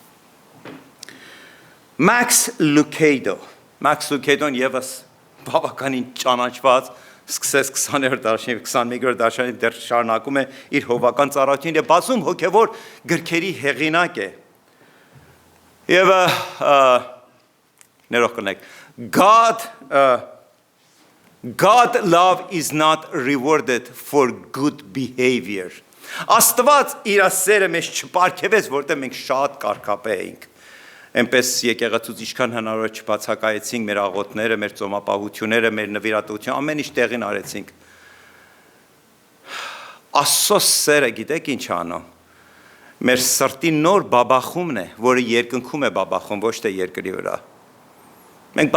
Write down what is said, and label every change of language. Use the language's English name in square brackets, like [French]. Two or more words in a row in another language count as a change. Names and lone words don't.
[Armenian] Max Lucado-ն ևս բավականին ճանաչված, սկսեց 20-րդ դարաշնի, 21-րդ դարաշնի դեռ շարունակում է իր հովական ծառայությունն եւ բացում հոգեվոր գրքերի հեղինակ է։ Եվ ներող կնեք, [English] God love is not rewarded for good behavior. [Armenian] Աստված իր սերը մեզ չպարգևեց, որտեղ մենք շատ կարգապահ էինք։ Այնպես եկեղեցուց ինչքան հնարավոր է չբացակայեցինք մեր աղոթները, մեր ծոմապահությունները, մեր նվիրատվությունը, ամեն ինչ տեղին արեցինք։ Աստծո սերը գիտեք ինչ անում։ Մեր սրտի նոր բաբախումն է, որը երկնքում է բաբախում, ոչ թե երկրի վրա։ Մենք